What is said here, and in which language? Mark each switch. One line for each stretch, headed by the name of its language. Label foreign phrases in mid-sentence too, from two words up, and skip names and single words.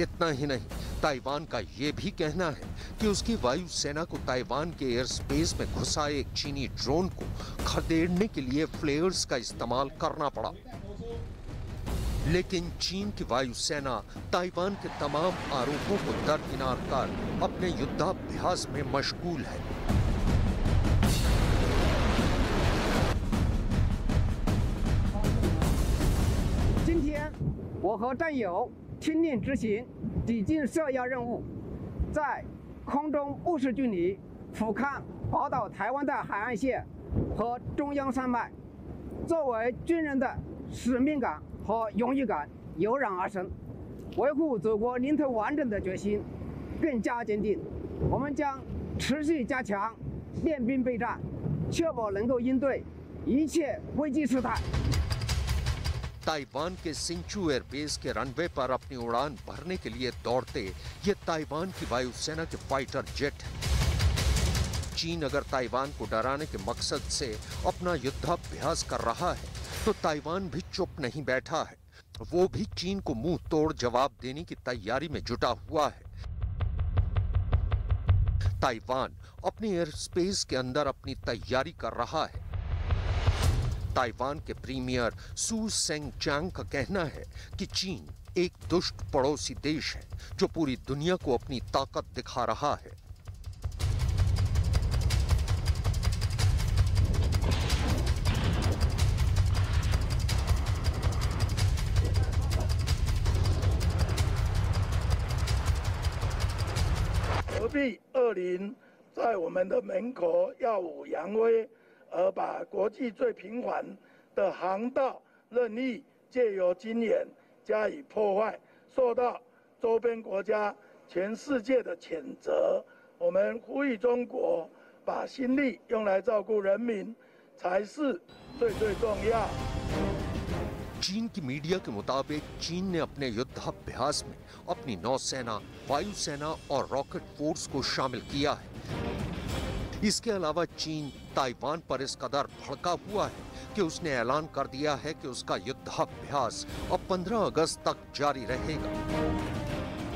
Hindi: इतना ही नहीं, ताइवान का यह भी कहना है कि उसकी वायुसेना को ताइवान के
English: air space
Hindi: में घुसा एक चीनी ड्रोन को खदेड़ने के लिए फ्लेयर्स का इस्तेमाल करना पड़ा। लेकिन चीन की वायुसेना ताइवान के तमाम आरोपों को दरकिनार कर अपने युद्धाभ्यास में मशगूल है।
Chinese: 今天，我和战友听令执行抵近设要任务，在空中目视距离俯瞰宝岛台湾的海岸线和中央山脉，作为军人的使命感 和荣誉感油然而生，维护祖国领土完整的决心更加坚定。我们将持续加强练兵备战，确保能够应对一切危机事态。
Hindi: ताइवान के सिंचू एयरबेस के रनवे पर अपनी उड़ान भरने के लिए दौड़ते ये ताइवान की वायुसेना के
English: fighter jet
Hindi: हैं। चीन अगर ताइवान को डराने के मकसद से अपना युद्धाभ्यास कर रहा है तो ताइवान भी चुप नहीं बैठा है। वो भी चीन को मुंह तोड़ जवाब देने की तैयारी में जुटा हुआ है। ताइवान अपने
English: air space
Hindi: के अंदर अपनी तैयारी कर रहा है। ताइवान के प्रीमियर सू सेंग चांग का कहना है कि चीन एक दुष्ट पड़ोसी देश है जो पूरी दुनिया को अपनी ताकत दिखा रहा है।
Chinese: 币20在我们的门口耀武扬威，而把国际最频繁的航道任意借由军演加以破坏，受到周边国家、全世界的谴责。我们呼吁中国把心力用来照顾人民，才是最重要。
Hindi: चीन की मीडिया के मुताबिक चीन ने अपने युद्धाभ्यास में अपनी नौसेना, वायुसेना और
English: rocket force
Hindi: को शामिल किया है। इसके अलावा चीन ताइवान पर इस कदर भड़का हुआ है कि उसने ऐलान कर दिया है कि उसका युद्धाभ्यास अब 15 अगस्त तक जारी रहेगा।